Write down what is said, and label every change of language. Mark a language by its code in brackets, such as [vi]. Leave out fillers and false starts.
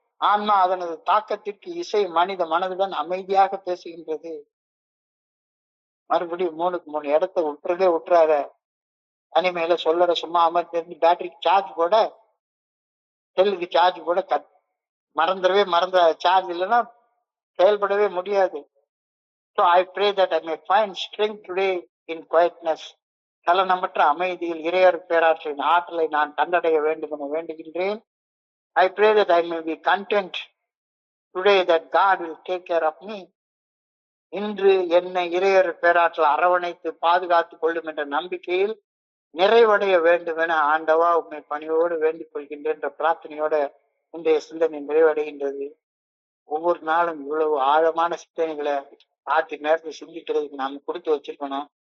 [ta] ஆன்மா அதனது தாக்கத்திற்கு இசை மனித மனதுடன் அமைதியாக பேசுகின்றது. மறுபடியும் 3க்கு 3 இடத்தை விட்டுறாத. தனிமையில சொல்லற சும்மா அமர்ந்து பேட்டரிக்கு சார்ஜ் போட, செல்லுக்கு சார்ஜ் போட மறந்த சார்ஜ் இல்லைன்னா செயல்படவே முடியாது. [en] So I pray that I may find strength today in quietness. [ta] சலனமற்ற அமைதியில் இறையர் பேராற்றலின் ஆற்றலை நான் கண்டடைய வேண்டும் என வேண்டுகின்றேன். [en] I pray that I may be content today that God will take care of me. [ta] இன்று என்னை இறையர் பேராற்றல் அரவணைத்து பாதுகாத்துக் கொள்ளும் என்ற நம்பிக்கையில் நிறைவடைய வேண்டும் என ஆண்டவா உண்மை பணியோடு வேண்டிக் கொள்கின்றேன் என்ற பிரார்த்தனையோட இன்றைய சிந்தனை நிறைவடைகின்றது. ஒவ்வொரு நாளும் இவ்வளவு ஆழமான சிந்தனைகளை ஆற்றி நேரத்தை சிந்திக்கிறதுக்கு நாம் கொடுத்து வச்சிருக்கணும்.